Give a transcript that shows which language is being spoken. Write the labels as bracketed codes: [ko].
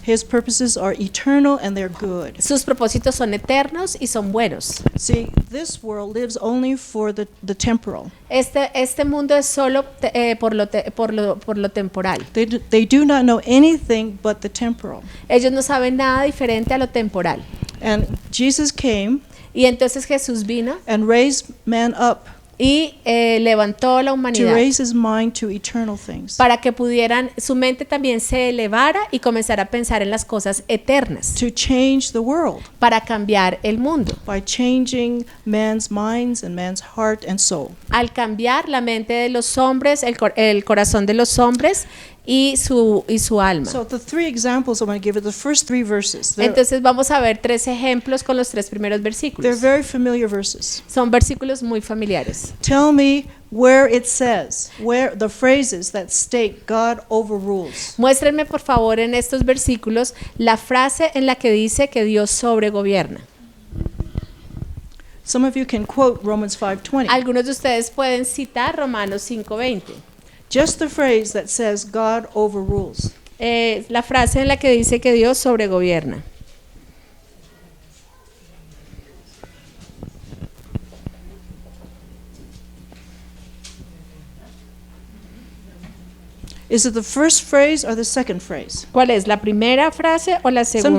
[en] His purposes are eternal and they're good. [es] Sus propósitos son eternos y son buenos. [en] See, this world lives only for the temporal. [es] Este mundo es solo por lo temporal. [en] They do not know anything but the temporal. [es] Ellos no saben nada diferente a lo temporal. [en] And Jesus came [es] Y entonces Jesús vino [en] and raised man up [es] y levantó la [en] to [es] humanidad [en] raise his mind to eternal things. [es] para que pudieran, su mente también se elevara y comenzara a pensar en las cosas eternas, [en] To change the world [es] para cambiar el mundo, [en] by changing man's minds and man's heart and soul. [es] al cambiar la mente de los hombres, el corazón de los hombres y su alma. [en] So the three examples I'm going to give you, the first three verses, [es] Entonces vamos a ver 3 ejemplos con los 3 primeros [en] they're [es] versículos. [en] very familiar verses. [es] Son versículos muy familiares. [en] Tell me where it says, where the phrases that state God overrules. [es] Muéstrenme por favor en estos versículos la frase en la que dice que Dios sobregobierna. [en] Some of you can quote Romans 5:20. [es] Algunos de ustedes pueden citar Romanos 5:20. [en] Just the phrase that says God overrules. [es] La frase en la que dice que Dios sobregobierna. [en] Is it the first phrase or the second phrase? [es] ¿Cuál es, la primera frase o la segunda?